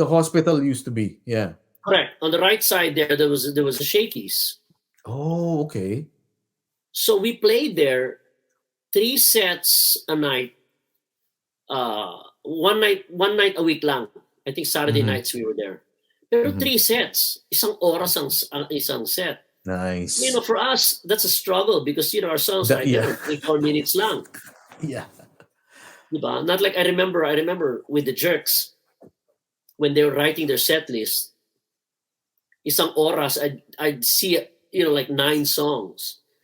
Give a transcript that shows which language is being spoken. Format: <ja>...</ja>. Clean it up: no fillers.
<en>hospital used to be. Yeah. correct. On the right side there was a Shakey's. Oh, okay. So we played there 3 sets a night. One night a week lang. I think Saturday nights we were there.</en> <tl>Pero</tl> <en>3 sets,</en> <tl>isang oras ang isang set.</tl> <en>Nice. For us, that's a struggle because our songs are 3-4 minutes lang. Yeah.</en> <tl>Diba?</tl> <en>Not like I remember with the Jerks when they were writing their set list.</en> <tl>Isang oras,</tl> <en>I'd see like 9 songs.</en>